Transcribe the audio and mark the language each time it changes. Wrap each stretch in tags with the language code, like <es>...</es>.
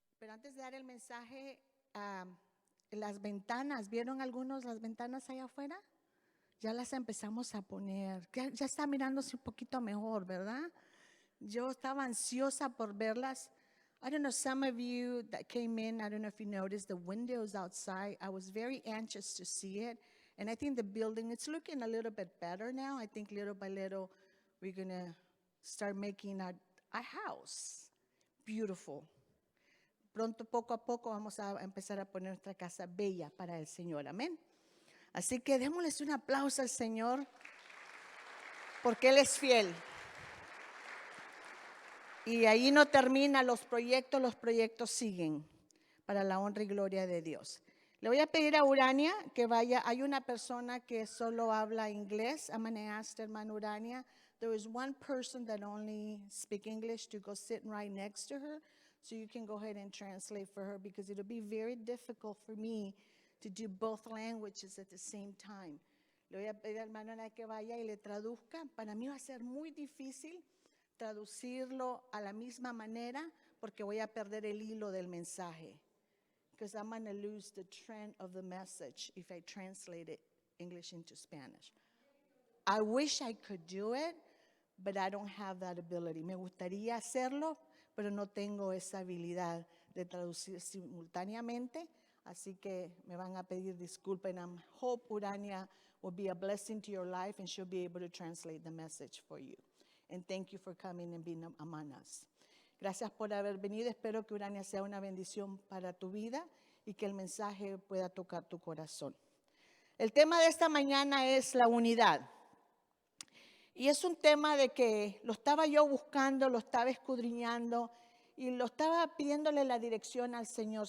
<es>antes de dar el mensaje, las ventanas, ¿vieron algunos las ventanas allá afuera? Ya las empezamos a poner, ya está mirándose un poquito mejor, ¿verdad? Yo estaba ansiosa por verlas.</es> <en>I don't know, some of you that came in, I don't know if you noticed the windows outside. I was very anxious to see it. And I think the building, it's looking a little bit better now. I think little by little, we're going to start making a house beautiful.</en> <es>Pronto, poco a poco, vamos a empezar a poner nuestra casa bella para el Señor. Amén. Así que démosles un aplauso al Señor, porque Él es fiel. Y ahí no termina los proyectos siguen para la honra y gloria de Dios. Le voy a pedir a Urania que vaya. Hay una persona que solo habla inglés.</es> <en>I'm going to ask hermana Urania. There is one person that only speaks English to go sit right next to her. So you can go ahead and translate for her because it'll be very difficult for me to do both languages at the same time.</en> <es>Le voy a pedir a hermana Urania que vaya y le traduzca. Para mí va a ser muy difícil traducirlo a la misma manera porque voy a perder el hilo del mensaje.</es> <en>Because I'm going to lose the trend of the message if I translate it English into Spanish. I wish I could do it, but I don't have that ability.</en> <es>Me gustaría hacerlo, pero no tengo esa habilidad de traducir simultáneamente. Así que me van a pedir disculpas.</es> <en>And I hope Urania will be a blessing to your life and she'll be able to translate the message for you. And thank you for coming and being among us.</en> <es>Gracias por haber venido. Espero que Urania sea una bendición para tu vida y que el mensaje pueda tocar tu corazón. El tema de esta mañana es la unidad. Y es un tema de que lo estaba yo buscando, lo estaba escudriñando y lo estaba pidiéndole la dirección al Señor.</es>